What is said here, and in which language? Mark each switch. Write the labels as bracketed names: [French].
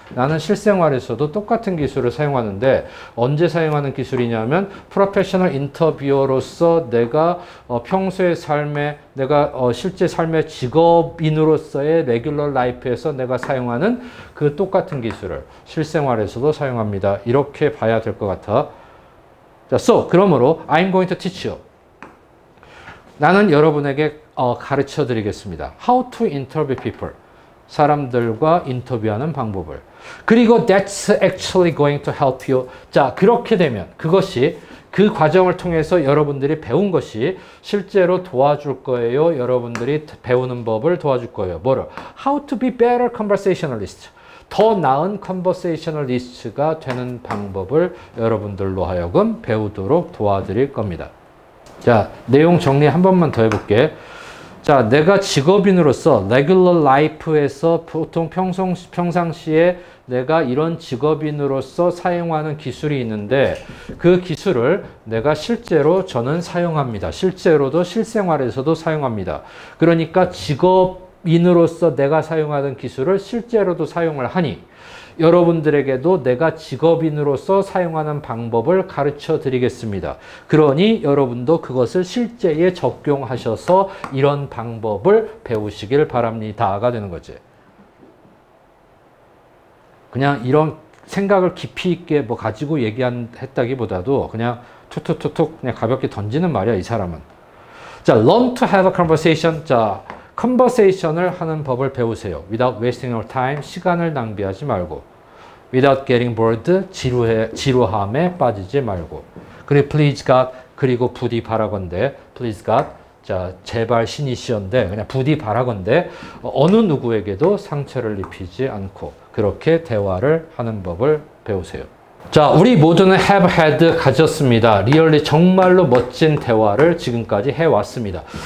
[Korean] 나는 실생활에서도 똑같은 기술을 사용하는데 언제 사용하는 기술이냐면 프로페셔널 인터뷰어로서 내가 평소의 삶에, 내가 실제 삶의 직업인으로서의 레귤러 라이프에서 내가 사용하는 그 똑같은 기술을 실생활에서도 사용합니다. 이렇게 봐야 될 것 같아. [English] 자, so [Korean] 그러므로 [English] I'm going to teach you. [Korean] 나는 여러분에게 가르쳐 드리겠습니다. [English] How to interview people. [Korean] 사람들과 인터뷰하는 방법을. 그리고 [English] that's actually going to help you. [Korean] 자, 그렇게 되면 그것이 그 과정을 통해서 여러분들이 배운 것이 실제로 도와줄 거예요. 여러분들이 배우는 법을 도와줄 거예요. 뭐를? [English] How to be better conversationalist. [Korean] 더 나은 conversationalist가 되는 방법을 여러분들로 하여금 배우도록 도와드릴 겁니다. 자, 내용 정리 한 번만 더 해볼게. 자, 내가 직업인으로서 레귤러 라이프에서 보통 평상시에 내가 이런 직업인으로서 사용하는 기술이 있는데 그 기술을 내가 실제로 저는 사용합니다. 실제로도 실생활에서도 사용합니다. 그러니까 직업인으로서 내가 사용하는 기술을 실제로도 사용을 하니 여러분들에게도 내가 직업인으로서 사용하는 방법을 가르쳐 드리겠습니다. 그러니 여러분도 그것을 실제에 적용하셔서 이런 방법을 배우시길 바랍니다가 되는 거지. 그냥 이런 생각을 깊이 있게 뭐 가지고 했다기보다도 그냥 툭툭툭툭 그냥 가볍게 던지는 말이야, 이 사람은. [English] 자, learn to have a conversation. [Korean] 자, 컨버세이션을 하는 법을 배우세요. [English] Without wasting your time. [Korean] 시간을 낭비하지 말고. [English] Without getting bored. [Korean] 지루함에 빠지지 말고. 그리고 [English] please God. [Korean] 그리고 부디 바라건대. [English] Please God. [Korean] 자, 제발 신이시온데 그냥 부디 바라건대 어느 누구에게도 상처를 입히지 않고 그렇게 대화를 하는 법을 배우세요. 자, 우리 모두는 [English] have had [Korean] 가졌습니다. 리얼리 정말로 멋진 대화를 지금까지 해왔습니다.